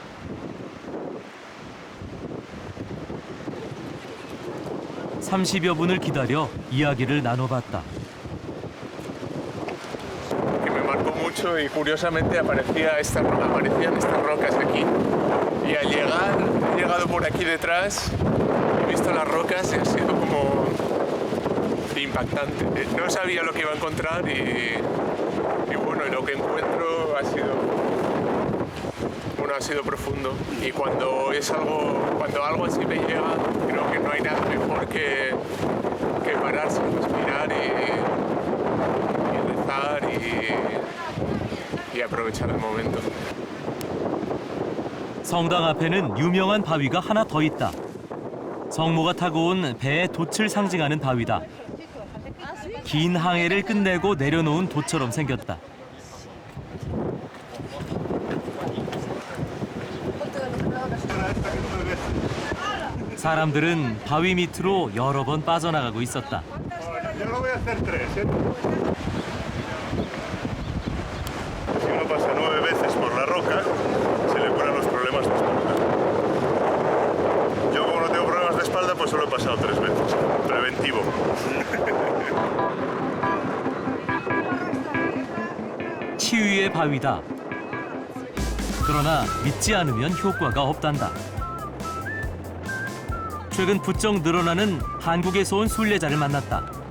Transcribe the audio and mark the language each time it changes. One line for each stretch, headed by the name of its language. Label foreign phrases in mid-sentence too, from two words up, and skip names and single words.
Korean: (30여 분을) 기다려 이야기를 나눠봤다.
Spanish: Que me marcó mucho y curiosamente aparecían estas rocas aquí. Y al llegar, he llegado por aquí detrás, he visto las rocas y ha sido como impactante. No sabía lo que iba a encontrar y bueno, lo que encuentro ha sido profundo. Y cuando algo así me llega, creo que no hay nada mejor que pararse, respirar y rezar y aprovechar el momento.
Korean: 성당 앞에는 유명한 바위가 하나 더 있다. 성모가 타고 온 배의 돛을 상징하는 바위다. 긴 항해를 끝내고 내려놓은 돛처럼 생겼다. 사람들은 바위 밑으로 여러 번 빠져나가고 있었다.
Spanish: Si uno pasa 9 veces por la roca, se le curan los problemas de espalda. Yo como no tengo problemas de espalda, pues solo he pasado 3 veces. Preventivo.
Korean: 치유의 바위다. 그러나 믿지 않으면 효과가 없단다. 최근 부쩍 늘어나는 한국에서 온 순례자를 만났다.